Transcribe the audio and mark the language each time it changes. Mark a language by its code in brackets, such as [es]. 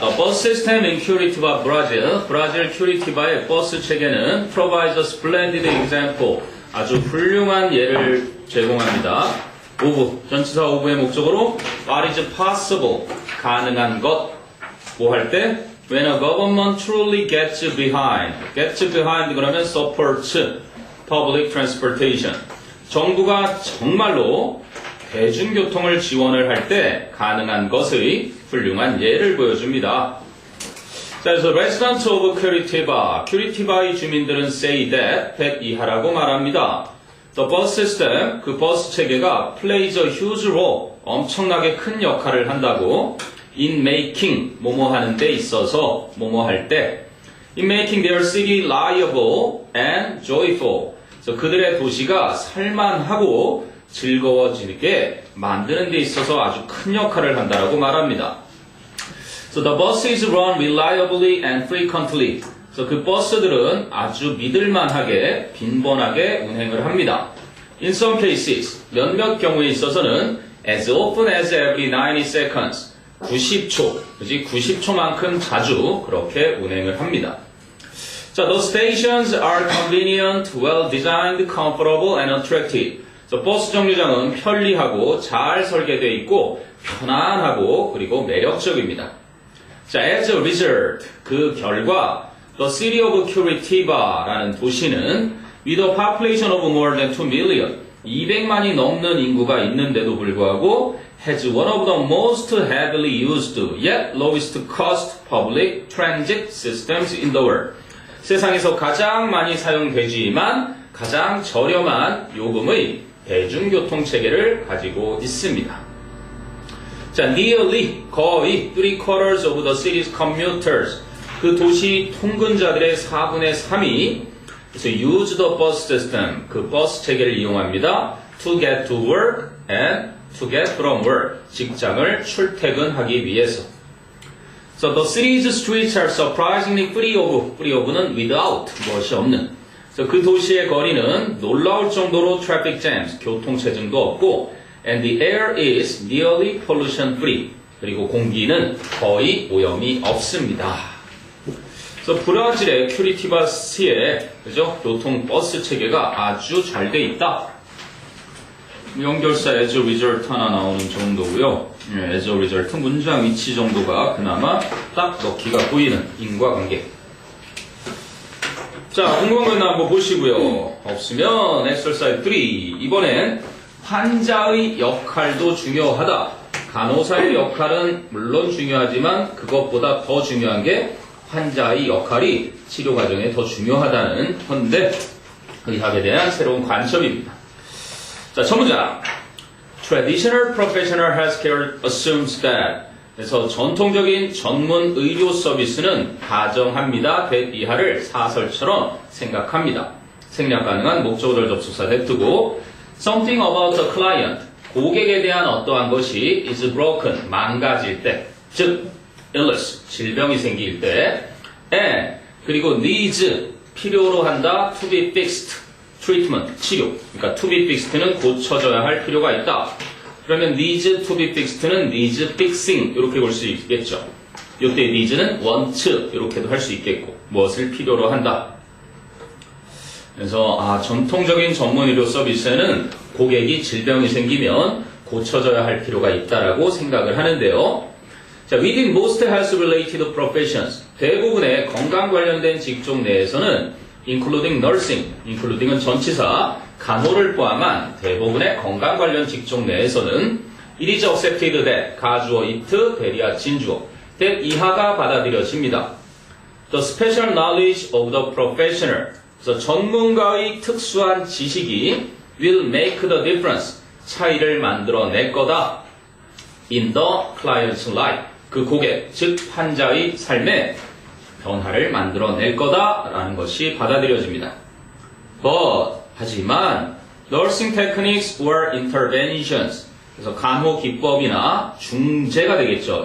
[en] The bus system in Curitiba, Brazil. [ko] 브라질 큐리티바의 버스 체계는 [en] provides a splendid example. [ko] 아주 훌륭한 예를 제공합니다. of, 전치사 of의 목적으로 [en] what is possible, [ko] 가능한 것. 뭐 할 때? [en] When a government truly gets behind. gets behind [ko] 그러면 [en] supports public transportation. [ko] 정부가 정말로 대중교통을 지원을 할 때 가능한 것의 훌륭한 예를 보여줍니다. 자, 그래서 [en] residents of [ko] 큐리티바의 주민들은 [en] say that [ko] 이하라고 말합니다. [en] The bus system, 그 버스 체계가 plays a huge role, [ko] 엄청나게 큰 역할을 한다고 [en] in making, [ko] 뭐뭐 하는 데 있어서, 뭐뭐 할 때 [en] in making their city livable and joyful. [ko] 그래서 그들의 도시가 살만하고 즐거워지게 만드는 데 있어서 아주 큰 역할을 한다라고 말합니다. [en] So the buses run reliably and frequently. [ko] 그래서 그 버스들은 아주 믿을만하게 빈번하게 운행을 합니다. [en] In some cases, [ko] 몇몇 경우에 있어서는 [en] as often as every 90 seconds. [ko] 90초, 그지? 90초만큼 자주 그렇게 운행을 합니다. [en] 자, the stations are convenient, well designed, comfortable and attractive. [ko] 그래서 버스 정류장은 편리하고 잘 설계되어 있고 편안하고 그리고 매력적입니다. [en] 자, as a result, [ko] 그 결과 [en] the city of Curitiba라는 도시는 with a population of more than 2 million, [ko] 200만이 넘는 인구가 있는데도 불구하고 [en] has one of the most heavily used yet lowest cost public transit systems in the world. [ko] 세상에서 가장 많이 사용되지만 가장 저렴한 요금의 대중교통 체계를 가지고 있습니다. 자, nearly, 거의 [en] 3/4 of the city's commuters, [ko] 그 도시 통근자들의 4분의 3이 그래서 [en] use the bus system, [ko] 그 버스 체계를 이용합니다. [en] to get to work and to get from work, [ko] 직장을 출퇴근하기 위해서. [en] So the city's streets are surprisingly free of는 without, [ko] 무엇이 없는. 그래서 그 도시의 거리는 놀라울 정도로 [en] traffic jams, [ko] 교통체증도 없고 [en] and the air is nearly pollution free. [ko] 그리고 공기는 거의 오염이 없습니다. 그래서 브라질의 큐리티바시의 그죠? 교통 버스 체계가 아주 잘 돼 있다. 연결사 as a result 하나 나오는 정도고요. as a result 문장 위치 정도가 그나마 딱 넣기가 보이는 인과관계. 자, 궁금한 거 있나 한번 보시고요. 없으면 exercise 3. 이번엔 환자의 역할도 중요하다. 간호사의 역할은 물론 중요하지만 그것보다 더 중요한 게 환자의 역할이 치료 과정에 더 중요하다는 건데 의학에 대한 새로운 관점입니다. 자, 첫 문장. [en] Traditional professional healthcare assumes that. [ko] 그래서 전통적인 전문 의료 서비스는 가정합니다. that 이하를 사설처럼 생각합니다. 생략 가능한 목적어절 접속사 that 고 [en] something about the client. [ko] 고객에 대한 어떠한 것이 [en] is broken. [ko] 망가질 때. 즉, illness. 질병이 생길 때. and 그리고 needs. 필요로 한다. [en] to be fixed. [ko] treatment, 치료. 그러니까 [en] to be fixed [ko] 는 고쳐져야 할 필요가 있다. 그러면 [en] needs to be fixed [ko] 는 [en] needs fixing [ko] 이렇게 볼 수 있겠죠. 이때 needs는 want 이렇게도 할 수 있겠고 무엇을 필요로 한다. 그래서 전통적인 전문 의료 서비스에는 고객이 질병이 생기면 고쳐져야 할 필요가 있다라고 생각을 하는데요. 자, [en] within most health-related professions, [ko] 대부분의 건강 관련된 직종 내에서는 [en] including nursing, [ko] including은 전치사, 간호를 포함한 대부분의 건강 관련 직종 내에서는 [en] it is accepted that, [ko] 가주어 it, 대리아 진주어, that 이하가 받아들여집니다. [en] The special knowledge of the professional, [ko] 그래서 전문가의 특수한 지식이 [en] will make the difference, [ko] 차이를 만들어낼 거다. [en] in the client's life, [ko] 그 고객, 즉 환자의 삶에 변화를 만들어낼 거다라는 것이 받아들여집니다. But 하지만 [en] nursing techniques or interventions [ko] 그래서 간호 기법이나 중재가 되겠죠.